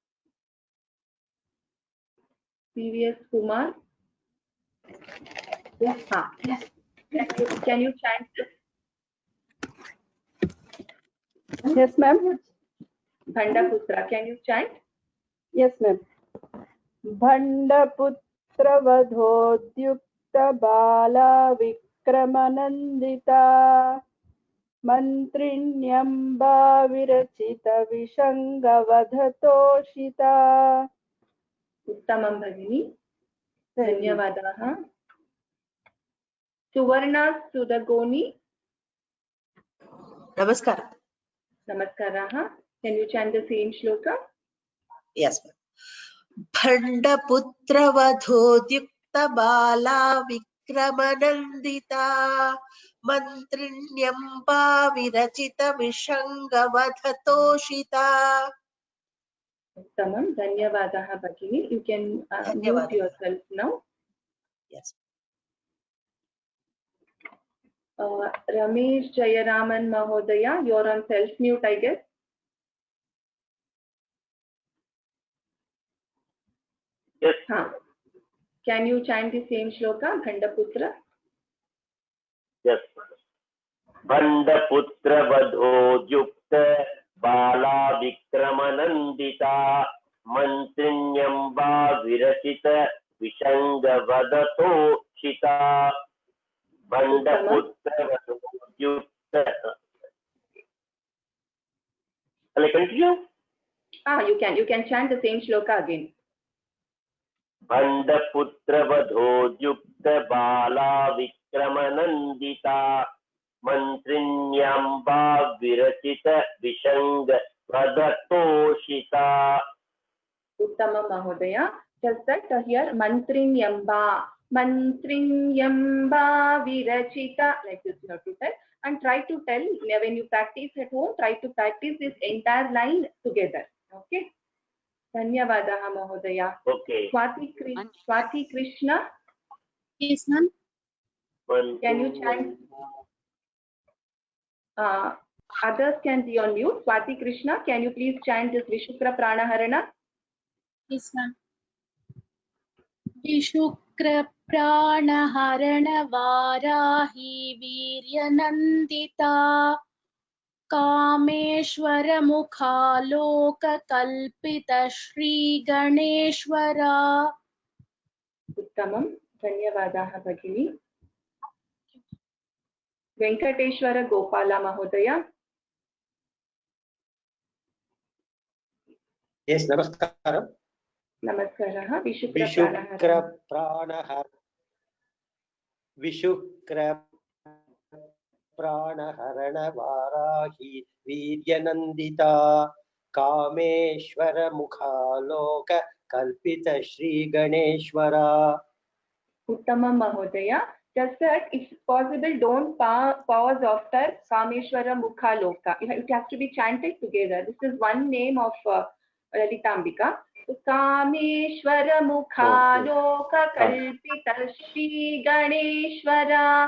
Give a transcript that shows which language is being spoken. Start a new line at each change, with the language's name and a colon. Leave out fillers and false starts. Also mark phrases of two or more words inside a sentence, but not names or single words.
English: PVS Kumar. Yes. Can you chant? Yes, ma'am. Bhandaputra, can you chant? Yes, ma'am.
Sanskrit: Bhandaputra vadhodyukta bala vikramanandita mantrinyamba virachita vishanga vadhatoshita. Uttamam Bhagini. Dhanyavadaha. Suvarna Sudagoni. Namaskara. Namaskaraha.
English: Can you chant the same shloka? Yes, ma'am.
Sanskrit: Bhandaputra vadhodyukta bala vikramanandita mantrinyamba virachita vishanga vadhatoshita. Uttamam. Dhanyavadaha Bhagini.
English: You can mute yourself now. Yes. Ramesh Jayaraman Mahodaya, you're on self-mute, I guess. Yes. Can you chant the same shloka, Bhandaputra? Yes.
Sanskrit: Bhandaputra vadhodyukta bala vikramanandita mantrinyamba virachita vishanga vadato shita. Bhandaputra vadhodyukta.
English: Shall I continue? You can chant the same shloka again.
Sanskrit: Bhandaputra vadhodyukta bala vikramanandita mantrinyamba virachita vishanga vadato-shita. Uttama Mahodaya.
English: Just that here
Sanskrit: Mantrinyamba virachita,
English: like this you have to tell, and try to tell when you practice at home, try to practice this entire line together. Okay.
Sanskrit: Dhanyavadaha Mahodaya.
English: Okay. Swati Krishna. Yes, ma'am. Can you chant? Others can be on mute. Swati Krishna, can you please chant this
Sanskrit: Vishukra Pranaharana?
English: Yes, ma'am.
Sanskrit: Vishukra Pranaharana Varahi Viryanandita Kameshwara Mukha Loka Kalpita Shri Ganeshwara. Uttamam. Dhanyavadaha Bhagini. Venkateshwara Gopala Mahodaya.
English: Yes, namaskaram.
Sanskrit: Namaskaraha. Vishukra Pranaharana Varahi Viryanandita Kameshwara Mukhaloka Kalpita Shri Ganeshwara. Uttamam Mahodaya.
English: Just that if possible, don't pause after Kameshwara Mukha Loka. It has to be chanted together. This is one name of Lalitambika. So,
Sanskrit: Kameshwara Mukha Loka Kalpita Shri Ganeshwara.